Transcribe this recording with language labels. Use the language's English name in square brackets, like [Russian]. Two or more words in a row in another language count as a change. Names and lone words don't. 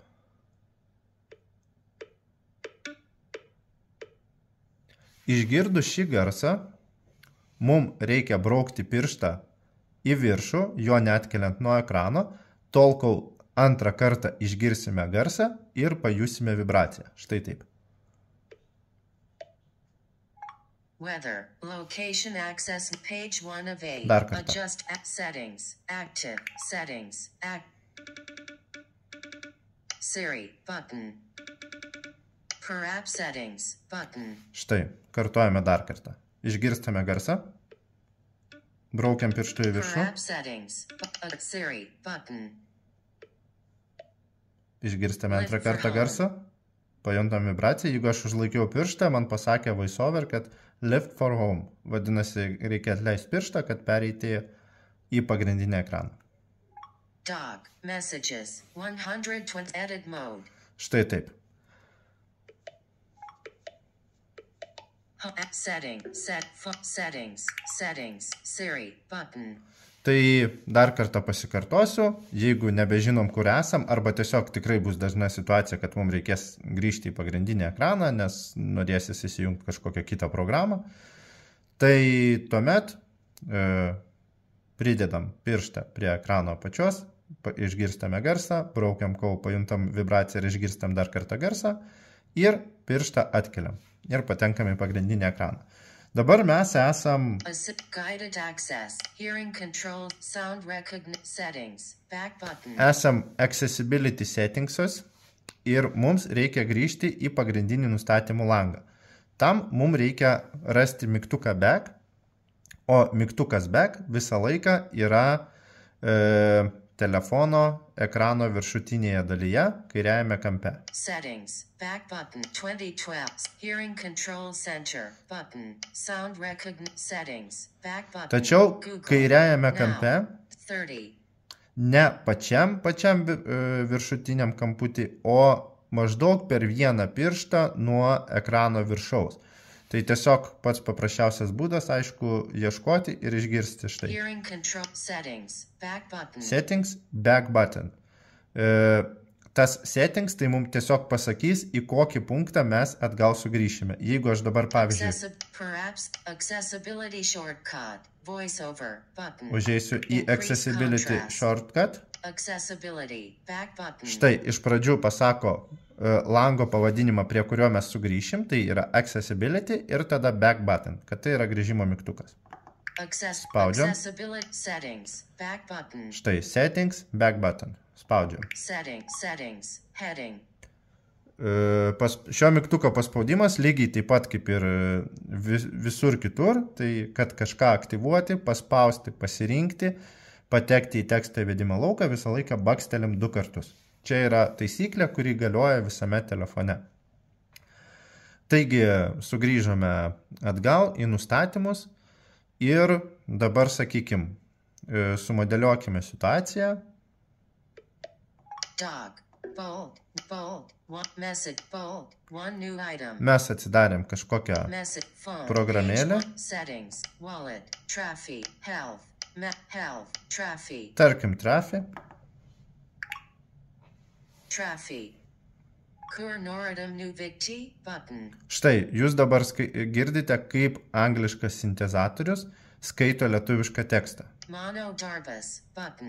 [Lithuanian] Išgirdus šį garsą, mums reikia braukti pirštą į viršų, jo neatkeliant nuo ekrano, tol kol antrą kartą išgirsime garsą ir pajusime vibraciją. Štai taip. [English] Weather. Location access. Page 1 of 8. [Lithuanian] Dar kartą. [English] Adjust app settings. Active. Settings. Siri. Button. Per app settings. Button. [Lithuanian] Štai, kartuojame dar kartą. Išgirstame garsą. Braukiam pirštų į [English] Per [Lithuanian] viršų. [English] app settings. Siri. Button. [Lithuanian] Išgirstame antrą kartą garsą. Pajuntam vibraciją. Jeigu aš užlaikiau pirštą, man pasakė VoiceOver, kad [English] lift for home. [Lithuanian] Vadinasi, reikia atleisti pirštą, kad pereiti į pagrindinį ekraną. [English] Dog. Messages. 120 edit mode. [Lithuanian] Štai taip. [English] Settings. Settings. Siri. Button. [Lithuanian] Tai dar kartą pasikartosiu, jeigu nebežinom, kur esam, arba tiesiog tikrai bus dažna situacija, kad mums reikės grįžti į pagrindinį ekraną, nes norėsis įsijungti kažkokią kitą programą, tai tuomet pridedam pirštą prie ekrano apačios, išgirstame garsą, braukiam, kol pajuntam vibraciją ir išgirstam dar kartą garsą ir pirštą atkeliam ir patenkam į pagrindinį ekraną. Dabar mes esam [English] Guided access. Hearing control. Sound recognition. Settings. Back button. Accessibility settingsus [Lithuanian] ir mums reikia grįžti į pagrindinį nustatymų langą. Tam mums reikia rasti mygtuką back, o mygtukas back visą laiką yra telefono ekrano viršutinėje dalyje, kairiajame kampe. [English] Settings. Back button. 2012. Hearing control center. Button. Sound recognition. Settings. Back button. [Lithuanian] Tačiau [English] Google. [Lithuanian] kairiajame kampe, [English] Now. 30. [Lithuanian] ne pačiam viršutiniam kamputį, o maždaug per vieną pirštą nuo ekrano viršaus. Tai tiesiog pats paprasčiausias būdas, aišku, ieškoti ir išgirsti štai. [English] Hearing control settings. Back button. Settings, back button. [Lithuanian] Tas settings tai mums tiesiog pasakys, į kokį punktą mes atgal sugrįšime. Jeigu aš dabar, pavyzdžiui, [English] Accessibility shortcut. Voiceover button. [Lithuanian] užeisiu į [English] Increase Accessibility contrast. shortcut, Accessibility. Back button. [Lithuanian] štai iš pradžių pasako lango pavadinimą, prie kurio mes sugrįšim, tai yra Accessibility ir tada [English] back button, [Lithuanian] kad tai yra grįžimo mygtukas. Spaudžiam. [English] Accessibility settings. Back button. Štai settings, back button. [Lithuanian] Spaudžiam. [English] Settings. Heading. [Lithuanian] Šio mygtuko paspaudimas lygiai taip pat kaip ir visur kitur, tai kad kažką aktyvuoti, paspausti, pasirinkti, patekti į tekstą įvedimo lauką, visą laiką bakstelim 2 kartus. Čia yra taisyklė, kuri galioja visame telefone. Taigi, sugrįžome atgal į nustatymus ir dabar, sakykim, sumodeliuokime situaciją. [English] Dog. Bold. Message. Bold. One new item. [Lithuanian] Mes atsidarėm kažkokią [English] Message. Phone. [Lithuanian] programėlę. [English] Page 1. Settings. Wallet. Traffic. Health. Health. Traffic. [Lithuanian] Tarkim, Traffic. [English] Traffic. [Lithuanian] Kur noridum nuvykti button. Štai, jūs dabar girdite, kaip angliškas sintezatorius skaito lietuvišką tekstą. Mano darbas button.